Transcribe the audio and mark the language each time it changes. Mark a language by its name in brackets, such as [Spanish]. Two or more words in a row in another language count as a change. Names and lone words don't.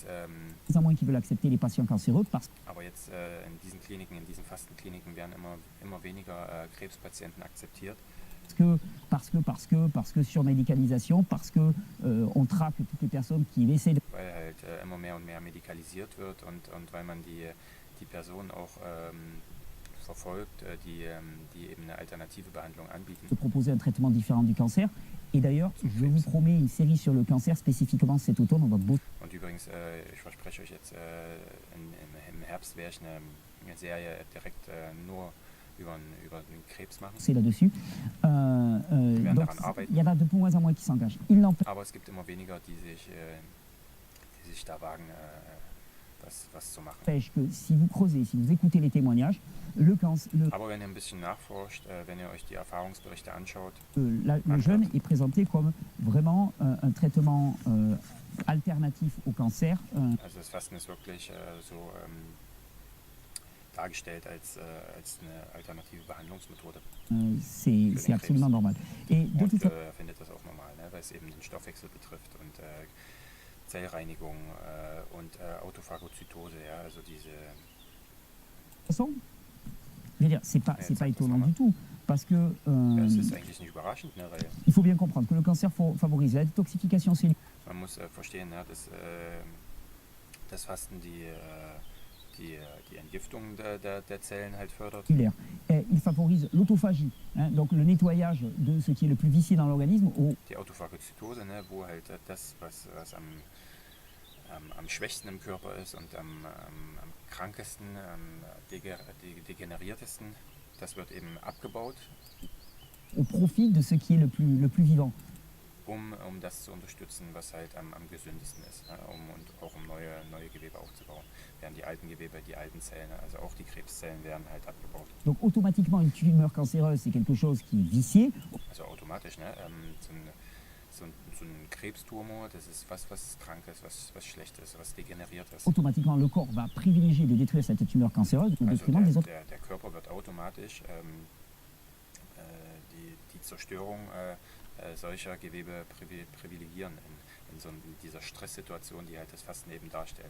[French] en moins qui veulent accepter les patients cancéreux [German] in diesen Fastenkliniken werden immer weniger Krebspatienten akzeptiert. [French] Parce que surmédicalisation, parce que on traque toutes les personnes qui essaient de [German] Weil halt immer mehr und mehr medikalisiert wird und weil man die Person auch verfolgt, die eben eine alternative Behandlung anbieten. [French] De proposer un traitement différent du cancer. Et d'ailleurs, je vous promets une série sur le cancer spécifiquement cet automne. On va [German] Und übrigens, ich verspreche euch jetzt, im Herbst werde ich eine Serie direkt nur über den Krebs machen. [French] C'est là-dessus. Donc, il y en a de moins en moins qui s'engagent. [German] Aber es gibt immer weniger, die sich da wagen, was zu machen. [French] Que si vous creusez, si vous écoutez les témoignages, le cancer. [German] Aber wenn ihr ein bisschen nachforscht, wenn ihr euch die Erfahrungsberichte anschaut, [French] le jeûne est présenté comme vraiment un traitement alternatif au cancer. [German] Also das Fasten ist wirklich dargestellt als eine alternative Behandlungsmethode. [French] C'est absolument normal. Et de toute façon, [German] findet das auch normal, ne, weil es eben den Stoffwechsel betrifft und Zellreinigung und Autophagozytose, ja, also diese. [French] Façon, je veux dire, c'est pas étonnant du tout, parce que. [German] Das ist eigentlich nicht überraschend, ne, weil. [French] Il faut bien comprendre que le cancer favorise la détoxification cellulaire. [German] Man muss verstehen, ne, dass das Fasten die Entgiftung der Zellen halt fördert. [French] Il favorise l'autophagie, donc le nettoyage de ce qui est le plus vicié dans l'organisme. [German] Die Autophagozytose, ne, wo halt das, was am schwächsten im Körper ist und am krankesten, am degeneriertesten, das wird eben abgebaut. [French] Au profit de ce qui est le plus vivant. [German] Um das zu unterstützen, was halt am gesündesten ist, ne? Und auch um neue Gewebe aufzubauen. Während die alten Gewebe, die alten Zellen, also auch die Krebszellen werden halt abgebaut. [French] Donc automatiquement une tumeur cancéreuse, c'est quelque chose qui est vicié. [German] Also automatisch, ne? So ein Krebstumor, das ist was krank ist, was schlecht ist, was degeneriert ist. [French] Automatiquement le corps va privilégier de détruire cette tumeur cancéreuse au détriment des autres. [German] Der Körper wird automatisch die Zerstörung solcher Gewebe privilegieren in dieser Stresssituation, die halt das Fasten eben darstellt.